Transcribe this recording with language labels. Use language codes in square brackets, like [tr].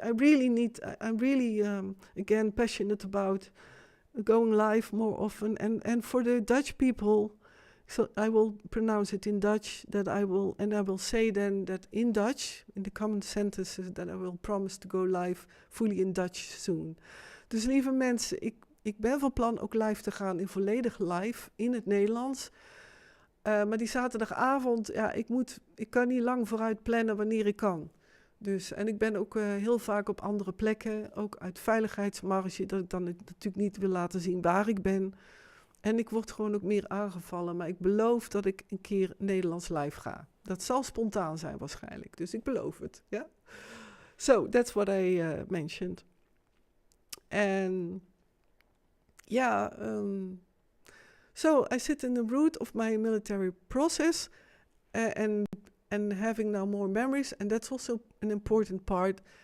[en] I'm really again passionate about going live more often, and for the Dutch people. So I will pronounce it in Dutch, I will say then that in Dutch, in the common sentences, that I will promise to go live fully in Dutch soon. [nl] Dus lieve mensen, ik ben van plan ook live te gaan in volledig live in het Nederlands. Maar die zaterdagavond, ja, ik kan niet lang vooruit plannen wanneer ik kan. Dus, en ik ben ook heel vaak op andere plekken, ook uit veiligheidsmarge, dat ik dan natuurlijk niet wil laten zien waar ik ben. En ik word gewoon ook meer aangevallen, maar ik beloof dat ik een keer Nederlands live ga. Dat zal spontaan zijn waarschijnlijk, dus ik beloof het. [en] Yeah? So, that's what I mentioned. And yeah, so I sit in the root of my military process and having now more memories, and that's also an important part.